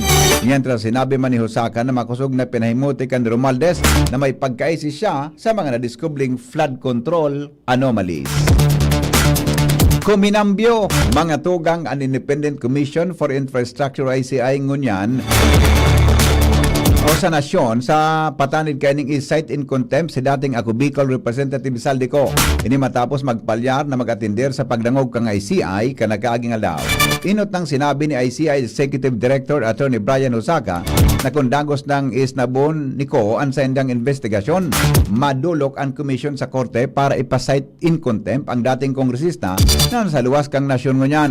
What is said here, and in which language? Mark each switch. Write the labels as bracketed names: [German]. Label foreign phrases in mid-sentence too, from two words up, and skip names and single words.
[Bikol] Mientras sinabi man ni Hosaka na makusog na pinahimuti kan Romualdez na may pagkaisi siya sa mga nadiskubling [English] flood control anomalies. [Bikol] Kuminambyo mga tugang ang Independent Commission for Infrastructure ICI ngunyan o sa nasyon sa patanid kaning [English] is-cite in contempt [Bikol] si dating ako Bicol Representative Saldico. Ini matapos magpalyar na mag-atindir sa pagdangog kang ICI kanakaaging alaw. Inot nang sinabi ni ICI Executive Director Attorney Brian Osaka na kung dagos ng isnabon niko ang sendang investigasyon, madulok ang komisyon sa korte para ipasite [English] in contempt [Bikol] ang dating kongresista na sa luwas kang nasyon ngunyan.